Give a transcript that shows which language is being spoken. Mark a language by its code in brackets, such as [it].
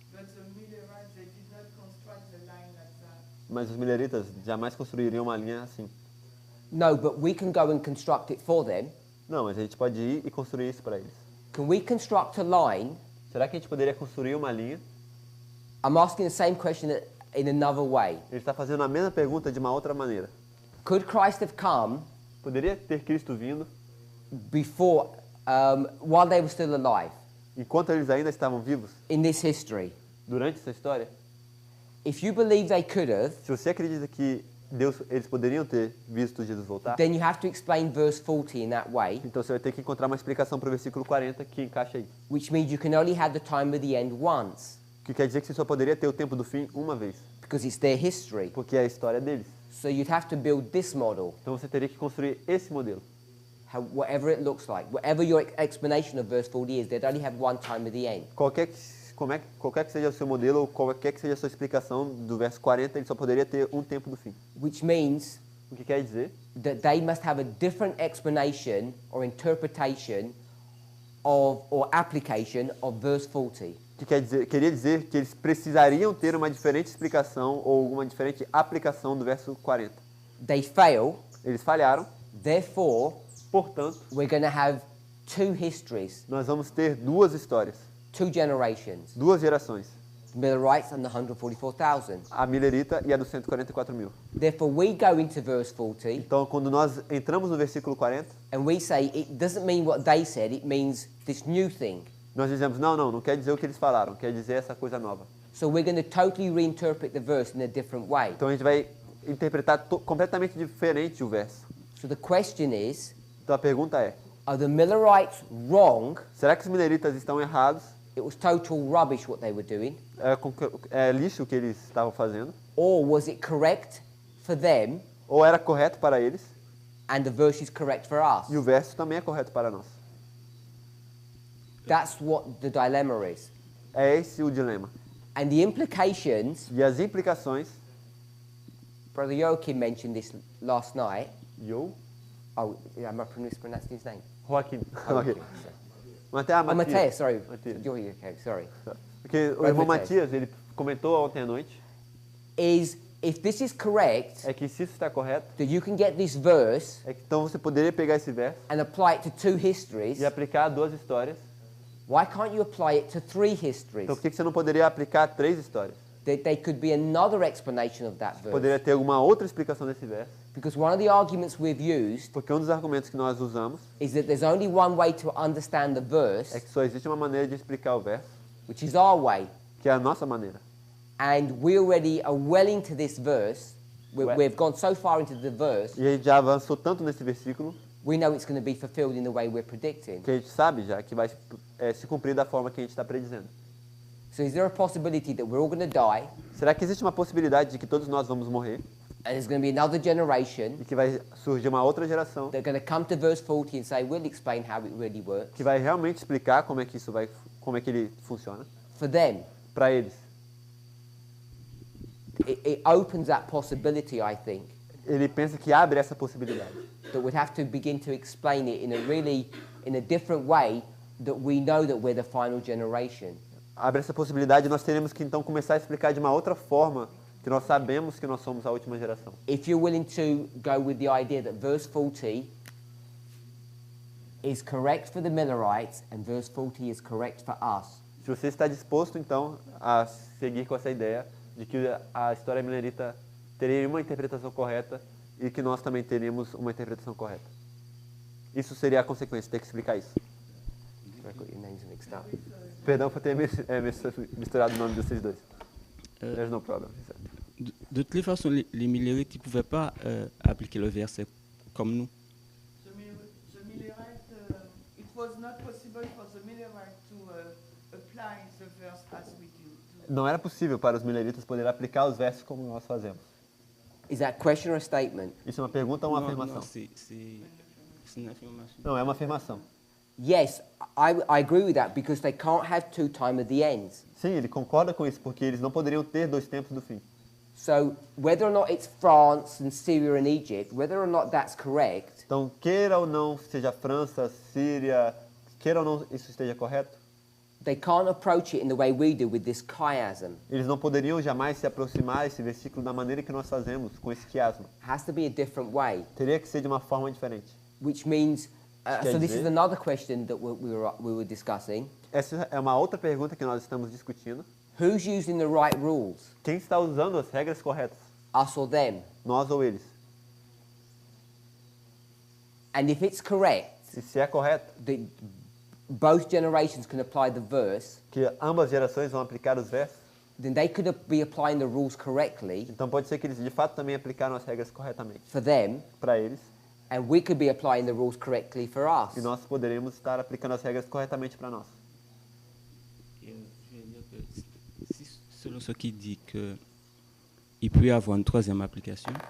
[en] But the Millerites, they did not construct the line like that. [pt] Mas os mileritas jamais construiriam uma linha assim. [en] No, but we can go and construct it for them. [pt] Não, mas a gente pode ir e construir isso para eles. [en] Can we construct a line? [pt] Será que a gente poderia construir uma linha? [en] I'm asking the same question in another way. [pt] Ele está fazendo a mesma pergunta de uma outra maneira. [en] Could Christ have come [pt] Poderia ter Cristo vindo [en] before, while they were still alive [pt] enquanto eles ainda estavam vivos [en] in this history? [pt] durante essa história? [en] If you believe they could have, [pt] Se você acredita que eles poderiam ter visto Jesus voltar, [en] then you have to explain verse 40 in that way, [pt] então você vai ter que encontrar uma explicação para o versículo 40 que encaixa aí. [en] which means you can only have the time of the end once, [pt] O que quer dizer que você só poderia ter o tempo do fim uma vez, [en] because it's their history. [pt] porque é a história deles. [en] So you'd have to build this model, [pt] Então você teria que construir esse modelo. [en] whatever it looks like. Whatever your explanation of verse 40 is, they'd only have one time of the end. [pt] Qualquer que seja o seu modelo, ou qualquer que seja a sua explicação do verso 40, ele só poderia ter um tempo do fim. [en] Which means [pt] O que quer dizer [en] that they must have a different explanation or interpretation of or application of verse 40. [pt] que queria dizer que eles precisariam ter uma diferente explicação ou uma diferente aplicação do verso 40. [en] They fail, [pt] Eles falharam, [en] therefore [pt] portanto, [en] we're going to have two histories, [pt] nós vamos ter 2 histórias, [en] two generations, [pt] 2 gerações, [en] the Millerites and the 144,000. [pt] a milerita e a dos 144 mil. [en] Therefore we go into verse 40 [pt] Então, quando nós entramos no versículo 40, [en] and we say it doesn't mean what they said, it means this new thing. [pt] nós dizemos, não quer dizer o que eles falaram, quer dizer essa coisa nova. [en] So we're going to totally reinterpret the verse in a different way. [pt] Então a gente vai interpretar completamente diferente o verso. [en] So the question is, [pt] Então a pergunta é, [en] Are the Millerites wrong? [pt] Será que os mileritas estão errados? [en] It was total rubbish what they were doing. [pt] É lixo o que eles estavam fazendo? [en] Or was it correct for them [pt] Ou era correto para eles? [en] and the verse is correct for us? [pt] E o verso também é correto para nós. [en] That's what the dilemma is. [pt] É esse o dilema. [en] And the implications, [pt] E as implicações... [en] Brother Joachim mentioned this last night. Yo? Oh, am I pronouncing his name? Joaquim. Oh, Ok. okay. Matias. Mateus, sorry. Matias. You're here, okay, sorry. [pt] Porque o Vai, irmão Matias. Matias, ele comentou ontem à noite, [en] Is if this is correct, [pt] é que se isso está correto, [en] that you can get this verse [pt] é que então você poderia pegar esse verso [en] and apply it to 2 histories. [pt] e aplicar a 2 histórias. [en] Why can't you apply it to 3 histories? [pt] Então por que você não poderia aplicar a 3 histórias? [en] That there could be another explanation of that verse. [pt] Poderia ter alguma outra explicação desse verso. [en] Because one of the arguments we've used [pt] Porque um dos argumentos que nós usamos [en] is that there's only one way to understand the verse, [pt] é que só existe uma maneira de explicar o verso, [en] which is our way. [pt] que é a nossa maneira. [en] And we already are well into this verse. Well- We've gone so far into the verse, [pt] E a gente já avançou tanto nesse versículo [en] we know it's going to be fulfilled in the way we're predicting. [pt] que a gente sabe já que vai se cumprir da forma que a gente está predizendo. [en] So is there a possibility that we're all going to die [pt] Será que existe uma possibilidade de que todos nós vamos morrer [en] and there's going to be another generation [pt] e que vai surgir uma outra geração [en] that are going to come to verse 40 and say, we'll explain how it really works [pt] que vai realmente explicar como é que como é que ele funciona [en] for them? [pt] para eles? [en] It opens that possibility, I think, [pt] Ele pensa que abre essa possibilidade. [en] that we'd have to begin to explain it in a different way that we know that we're the final generation. [pt] Abre essa possibilidade e nós teremos que então começar a explicar de uma outra forma que nós sabemos que nós somos a última geração. [en] If you're willing to go with the idea that verse 40 is correct for the Millerites and verse 40 is correct for us, [pt] Se você está disposto então a seguir com essa ideia de que a história milerita teria uma interpretação correta e que nós também teríamos uma interpretação correta. Isso seria a consequência, ter que explicar isso. [en] I got your names mixed up. [pt] Perdão por ter misturado o nome de vocês dois. [en] There's no problem. [fr] De toutes les façons, les millérites ne pouvaient pas appliquer le verset comme nous. [en] The Millerite, it was not possible for the Millerite to apply the verse as we do. [pt] Não era possível para os mileritas poderem aplicar os versos como nós fazemos. [en] Is that a question or a statement? [pt] Isso é uma pergunta ou uma [fr] Non, [pt] afirmação? [fr] non, c'est une affirmation. [pt] Não, é uma afirmação. [en] Yes, I agree with that because they can't have 2 time at the ends. [pt] Sim, ele concorda com isso, porque eles não poderiam ter 2 tempos do fim. [en] So whether or not it's France and Syria and Egypt, whether or not that's correct, [pt] Então, queira ou não seja França, Síria, queira ou não isso esteja correto, [en] they can't approach it in the way we do with this chiasm. [pt] eles não poderiam jamais se aproximar desse versículo da maneira que nós fazemos, com esse quiasmo. [en] It has to be a different way, [pt] Teria que ser de uma forma diferente. [en] which means, [pt] Quer [en] so this is [pt] dizer- [en] another question that we were discussing. [pt] Essa é uma outra pergunta que nós estamos discutindo. [en] Who's using the right rules, [pt] Quem está usando as regras corretas? [en] us or them? [pt] Nós ou eles? [en] And if it's correct [pt] E se é correto [en] that both generations can apply the verse, [pt] que ambas gerações vão aplicar os versos, [en] then they could be applying the rules correctly [pt] então pode ser que eles de fato também aplicaram as regras corretamente [en] for them, [pt] para eles, [en] and we could be applying the rules correctly for us. [pt] e nós poderemos estar aplicando as regras corretamente para nós. [fr] Et, je vais dire que si, selon ce qui dit qu'il peut y avoir une troisième application,